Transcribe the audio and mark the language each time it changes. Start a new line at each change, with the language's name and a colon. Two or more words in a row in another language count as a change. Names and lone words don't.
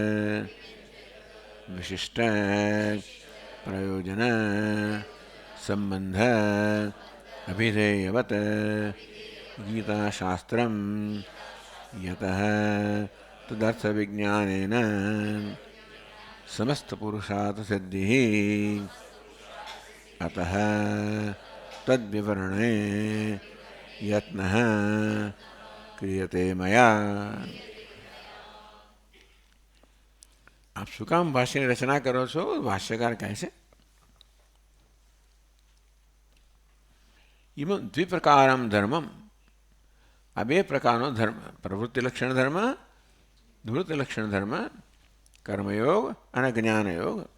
Sanskrit: વિશિષ્ટ પ્રયોજન સંબંધ અભિધેયવત ગીતાશાસ્ત્રમ યતઃ તદર્થવિજ્ઞાનેન સમસ્તપુરુષાર્થસિદ્ધિः अतः तद्विवरणे यत्नः क्रियते मया.
Gujarati: आप શું કામ ભાષ્યની રચના કરો છો? ભાષ્યકાર કહે છે
Sanskrit: ઇમ દ્વિપ્રકારમ ધર્મમ,
Gujarati: આ બે પ્રકારનો ધર્મ, પ્રવૃત્તિ લક્ષણ ધર્મ, નિવૃત્તિ લક્ષણ ધર્મ, કર્મયોગ અને જ્ઞાનયોગ.